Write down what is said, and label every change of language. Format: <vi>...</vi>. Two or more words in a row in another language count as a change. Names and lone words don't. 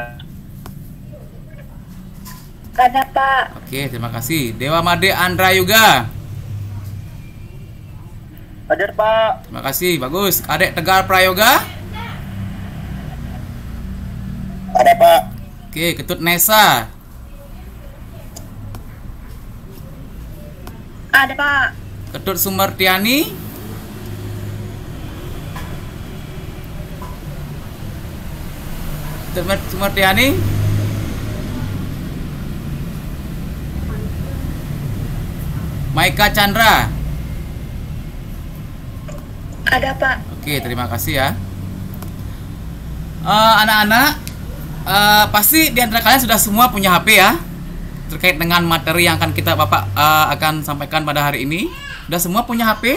<id>Ada, Pak. Oke, terima kasih. Dewa Made Andra Yuga? Hadir, Pak. Terima kasih, bagus. Kadek Tegar Prayoga. Ada, Pak. Oke, Ketut Nesa. Ada Pak. Ketut Sumartiani. Ketut Sumartiani. Maika Chandra. Ada Pak. Oke, terima kasih ya. Anak-anak, pasti di antara kalian sudah semua punya HP ya, terkait dengan materi yang akan kita Bapak akan sampaikan pada hari ini. Sudah semua punya HP?</id>